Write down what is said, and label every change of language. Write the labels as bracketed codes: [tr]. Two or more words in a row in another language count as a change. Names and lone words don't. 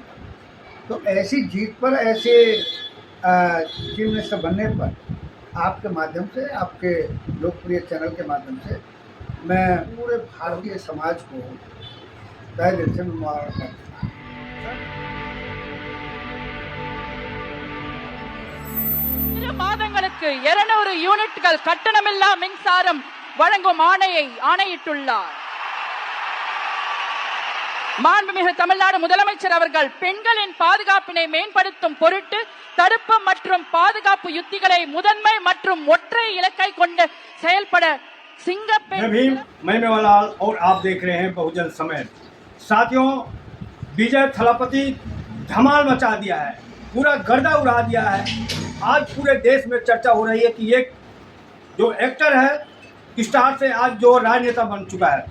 [hi] तो ऐसी जीत पर, ऐसे [en] Chief Minister [hi] बनने पर आपके माध्यम से, आपके लोकप्रिय चैनल के माध्यम से मैं पूरे भारतीय समाज को तहे दिल से मुबारकबाद देता हूं। [ta] மாதங்களுக்கு 200 யூனிட்கள் கட்டணமில்லா மின்சாரம் வழங்கும் ஆணையிட்டுள்ளார். மாண்புமிகு தமிழ்நாடு முதலமைச்சர் அவர்கள் பெண்களின் பாதுகாப்பினை மேம்படுத்தும் பொருட்டு தடுப்பு மற்றும் பாதுகாப்பு யுத்திகளை முதன்மை மற்றும் ஒற்றை இலக்கை கொண்டு செயல்பட [hi] मैमेवालाल और आप देख रहे हैं बहुजन समय। साथियों, विजय थलापति धमाल मचा दिया है, पूरा गर्दा उड़ा दिया है। आज पूरे देश में चर्चा हो रही है कि एक जो एक्टर है स्टार से आज जो राजनेता बन चुका है।